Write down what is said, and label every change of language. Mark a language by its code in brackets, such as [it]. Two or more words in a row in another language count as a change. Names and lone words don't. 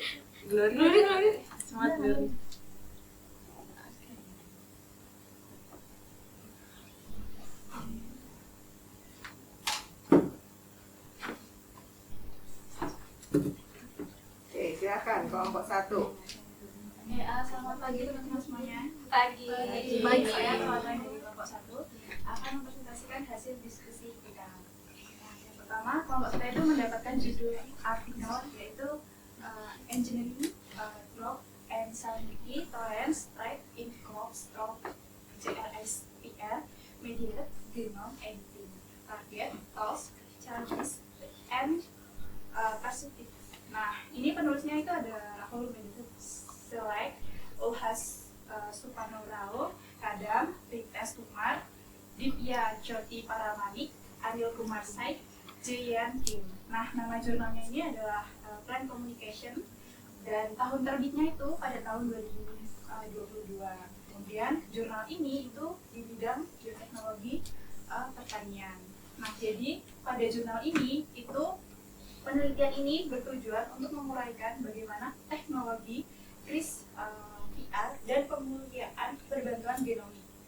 [id] Glory. Semangat Glory. Oke, silakan kelompok 1. Selamat pagi teman-teman semuanya. Pagi. Saya teman-teman dari kelompok 1 akan mempresentasikan hasil diskusi kita. Yang pertama, kelompok kita itu mendapatkan judul artikel yaitu Engineering Crop and Salinity Tolerance Trait in Crops Crop GRSPR Mediated Genome Editing Target Task Challenges and Perspective. Nah, ini penulisnya itu ada Rahul Meditut Select, Ulhas Supanorao, Kadam, Ritesh Kumar, Divya Jyoti Paramanik, Ariel Kumar Said, Jayan Kim. Nah, nama jurnalnya ini adalah Plant Communication dan tahun terbitnya itu pada tahun 2022. Kemudian jurnal ini itu di bidang bioteknologi pertanian. Nah, jadi pada jurnal ini itu penelitian ini bertujuan untuk menguraikan bagaimana teknologi CRISPR dan pemulihan berbantuan genomik.